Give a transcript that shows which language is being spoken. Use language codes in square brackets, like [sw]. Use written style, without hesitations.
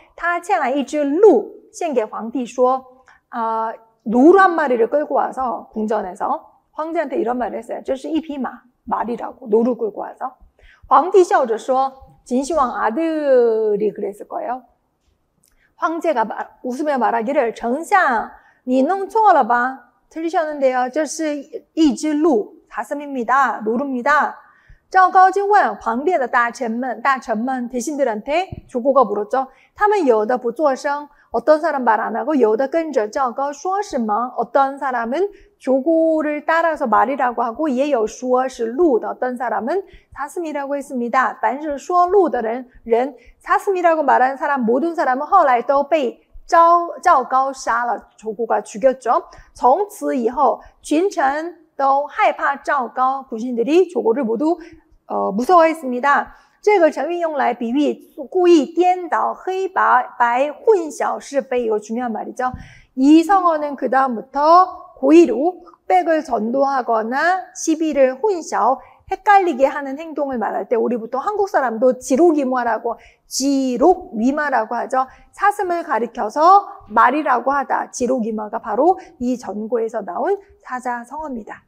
[zh] 他牵来一只鹿献给皇帝说 [ko] 노루 한 마리를 끌고 와서 궁전에서 황제한테 이런 말을 했어요. [zh] 这是一匹马 [ko] 말이라고 노루 끌고 와서 [zh] 皇帝笑着说 [ko] 진시황 아들이 그랬을 거예요. 황제가 웃으며 말하기를 [zh] 丞相你弄错了吧 [ko] 틀리셨는데요. [zh] 这是一只鹿 [ko] 사슴입니다.노루입니다. [zh] 赵高就问皇帝的大臣们 [ko] 대신들한테 조고가 물었죠. [zh] 他们有的不作声 [ko] 어떤 사람 말 안 하고 [zh] 有的跟着赵高说什么 [ko] 어떤 사람은 조고를 따라서 말이라고 하고 [zh] 也有说是鹿的 [ko] 어떤 사람은 사슴이라고 했습니다. [zh] 凡是说鹿的人 [ko] 사슴이라고 말하는 사람 모든 사람은 [zh] 后来都被赵高杀了 [ko] 조고가 죽였죠. [zh] 从此以后群臣都害怕赵高 [ko] 군신들이 조고를 모두 무서워했습니다. [zh] 这个成语用来比喻故意颠倒黑白混淆是非 [ko] 이거 중요한 말이죠. 이 성어는 그 다음부터 고의로 흑백을 전도하거나 시비를 혼샤 헷갈리게 하는 행동을 말할 때 우리 보통 한국 사람도 지록이마라고 지록위마라고 하죠. 사슴을 가리켜서 말이라고 하다. 지록이마가 바로 이 전고에서 나온 사자성어입니다.